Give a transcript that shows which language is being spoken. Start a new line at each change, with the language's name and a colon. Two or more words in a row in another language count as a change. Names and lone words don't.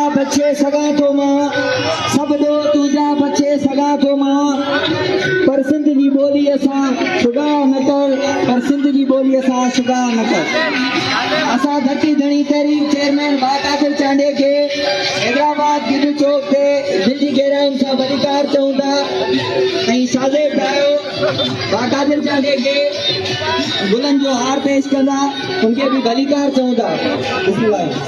Sindhi: बचे सगा तो मां सब दो तुझा बचे सगा तो मां पर सिंध जी बोली असां सुगा न कर पर सिंध जी बोली असां सुगा न कर असां धरती धणी तहरीक चेयरमैन भाउ कादिर चांडियो खे हैदराबाद जुगू चौक ते दिलि जी गहराइयुनि सां भलीकार चऊं था ऐं सादे ठाहियो भाउ कादिर चांडियो खे गुलन जो हार पेश कंदा उनखे बि भलीकार चऊं था बिस्मिल्लाह